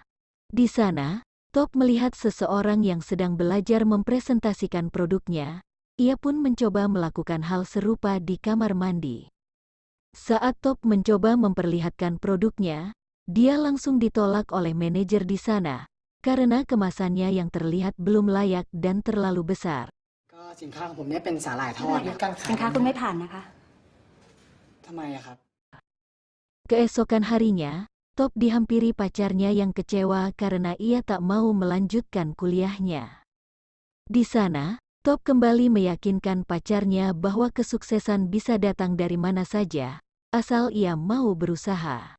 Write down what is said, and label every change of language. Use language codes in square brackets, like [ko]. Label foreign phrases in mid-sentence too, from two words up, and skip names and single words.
[id] Di sana, Top melihat seseorang yang sedang belajar mempresentasikan produknya. Ia pun mencoba melakukan hal serupa di kamar mandi. Saat Top mencoba memperlihatkan produknya, dia langsung ditolak oleh manajer di sana karena kemasannya yang terlihat belum layak dan terlalu besar. [th] ก็สินค้าของผมเนี่ยเป็นสาหร่ายทอดนะการขาย สินค้าคุณไม่ผ่านนะคะ ทำไมอะครับ [id] Keesokan harinya, Top dihampiri pacarnya yang kecewa karena ia tak mau melanjutkan kuliahnya. Di sana, Top kembali meyakinkan pacarnya bahwa kesuksesan bisa datang dari mana saja, asal ia mau berusaha.